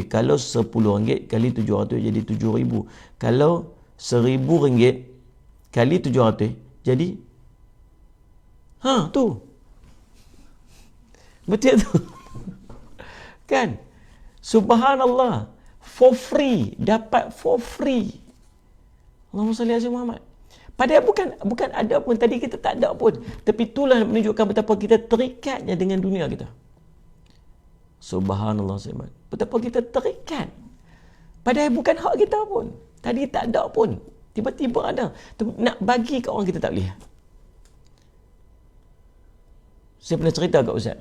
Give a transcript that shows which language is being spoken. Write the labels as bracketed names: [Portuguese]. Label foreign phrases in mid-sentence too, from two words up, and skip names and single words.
[Malay] Kalau RM10 kali 700 jadi 7,000. Kalau RM1,000 kali 700 jadi tu. Betul tu. Kan? Subhanallah. [English] For free. Dapat for free. [Arabic] اللهم صل على محمد. [Malay] Padahal bukan ada pun. Tadi kita tak ada pun. Tapi itulah menunjukkan betapa kita terikatnya dengan dunia kita. Subhanallah. Betapa kita terikat. Padahal bukan hak kita pun. Tadi tak ada pun. Tiba-tiba ada. Nak bagi ke orang kita tak boleh. Saya pernah cerita kat Ustaz.